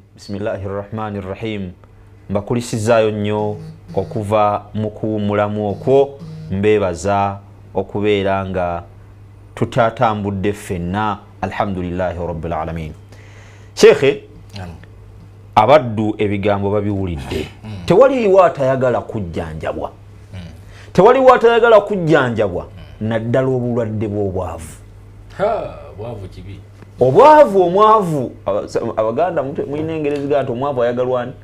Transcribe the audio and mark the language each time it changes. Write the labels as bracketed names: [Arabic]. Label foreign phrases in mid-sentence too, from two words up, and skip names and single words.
[Arabic] بسم الله الرحمن الرحيم [Ganda] mbakulisizaayo nnyo okuva mu kuwummulamu okwo mbeebaza okubeera nga tutatambudde ffenna [Arabic] الحمد لله رب العالمين. [Ganda] Sheikhe, abaddu ebigambo babiwulidde. Tewaliwo atayagala kujjanjabwa, tewaliwo atayagala kujjanjabwa naddala obulwadde bw'obwavu. Bwavu kibi. Obwavu, omwavu, Abaganda mulina Engereza nti omwavu ayagalwa ani?